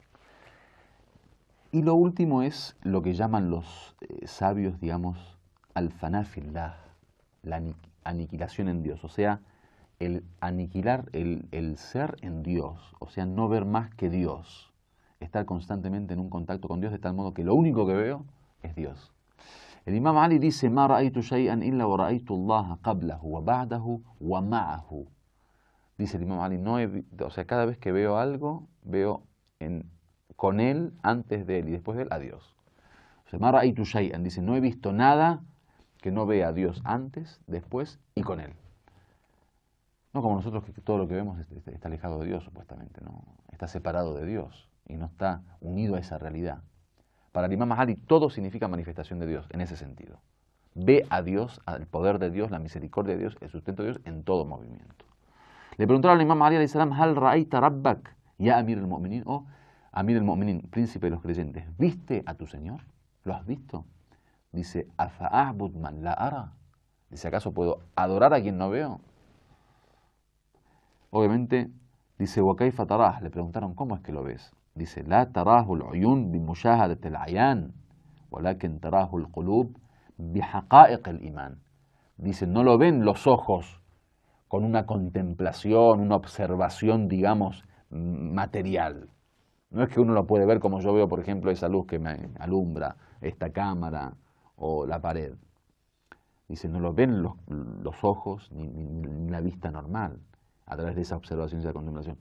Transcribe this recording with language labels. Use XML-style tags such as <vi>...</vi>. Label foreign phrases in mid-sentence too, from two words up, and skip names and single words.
<es>Y lo último es lo que llaman los sabios, digamos,</es> <ar>الفناء في الله,</ar> <es>la aniquilación en Dios, o sea, el aniquilar el ser en Dios, o sea, no ver más que Dios, estar constantemente en un contacto con Dios de tal modo que lo único que veo es Dios.</es> <ar>El Imam Ali dice, "ما رأيت شيئا إلا ورأيت الله قبله وبعده ومعه."</ar> <es>Dice el Imam Ali, o sea, cada vez que veo algo, veo con Él, antes de Él y después de Él, a Dios. O sea,</es> <ar>"ما رأيت شيئا",</ar> <es>dice, no he visto nada que no vea a Dios antes, después y con Él. No como nosotros, que todo lo que vemos está alejado de Dios, supuestamente, ¿no? Está separado de Dios y no está unido a esa realidad. Para el Imam Ali todo significa manifestación de Dios, en ese sentido. Ve a Dios, al poder de Dios, la misericordia de Dios, el sustento de Dios en todo movimiento. Le preguntaron al</es> <ar>Imam Ali عليه السلام, "هل رأيت ربك يا أمير المؤمنين", o أمير المؤمنين,</ar> <es>príncipe de los creyentes, ¿viste a tu Señor? ¿Lo has visto? Dice,</es> <ar>"أفأعبد من لا أرى",</ar> <es>dice, ¿acaso puedo adorar a quien no veo? Obviamente, dice,</es> <ar>"وكيف تراه",</ar> <es>le preguntaron, ¿cómo es que lo ves?</es> <ar>Dice, "لا تراه العيون بمشاهدة العيان ولكن تراه القلوب بحقائق الإيمان."</ar> <es>Dice, no lo ven los ojos con una contemplación, una observación, digamos, material. No es que uno lo puede ver como yo veo, por ejemplo, esa luz que me alumbra, esta cámara o la pared. Dice, no lo ven los ojos ni la vista normal a través de esa observación y esa contemplación.</es>